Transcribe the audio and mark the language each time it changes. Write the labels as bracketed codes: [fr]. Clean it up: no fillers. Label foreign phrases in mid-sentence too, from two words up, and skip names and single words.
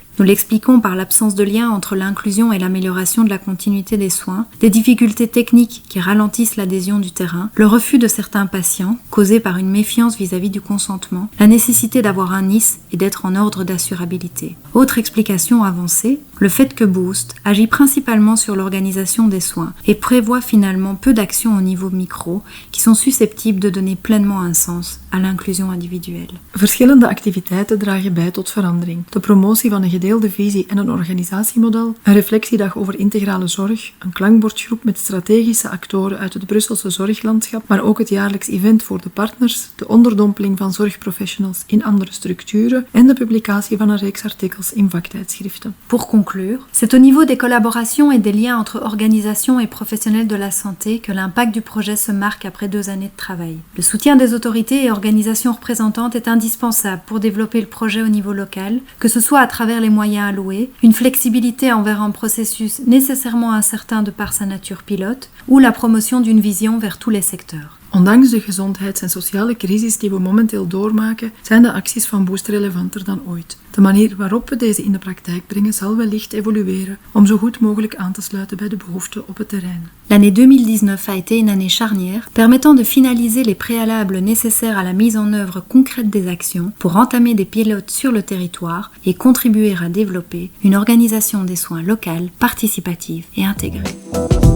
[fr] Nous l'expliquons par l'absence de lien entre l'inclusion et l'amélioration de la continuité des soins, des difficultés techniques qui ralentissent l'adhésion du terrain, le refus de certains patients, causé par une méfiance vis-à-vis du consentement, la nécessité d'avoir un NIS et d'être en ordre d'assurabilité. Autre explication avancée, le fait que Boost agit principalement sur l'organisation des soins et prévoit finalement peu d'actions au niveau micro qui sont susceptibles de donner pleinement un sens à l'inclusion individuelle. [nl] Verschillende activiteiten dragen bij tot verandering. De promotie van een gedeelde visie en een organisatiemodel, een reflectiedag over integrale zorg, een klankbordgroep met strategische actoren uit het Brusselse zorglandschap, maar ook het jaarlijks event voor de partners, de onderdompeling van zorgprofessionals in andere structuren en de publicatie van een reeks artikels in vaktijdschriften. [fr] Pour conclure, c'est au niveau des collaborations et des liens entre organisations et professionnels de la santé que l'impact du projet se marque après 2 années de travail. Le soutien des autorités et organisations représentantes est indispensable pour développer le projet au niveau local, que ce soit à travers les moyens alloués, une flexibilité envers un processus nécessairement incertain de par sa nature pilote, ou la promotion d'une vision vers tous les secteurs. [nl] Ondanks de gezondheids- en sociale crisis die we momenteel doormaken, zijn de acties van Boost relevanter dan ooit. De manier waarop we deze in de praktijk brengen zal wellicht evolueren om zo goed mogelijk aan te sluiten bij de behoeften op het terrein. [fr] L'année 2019 a été une année charnière, permettant de finaliser les préalables nécessaires à la mise en œuvre concrète des actions pour entamer des pilotes sur le territoire et contribuer à développer une organisation des soins locale, participative et intégrée.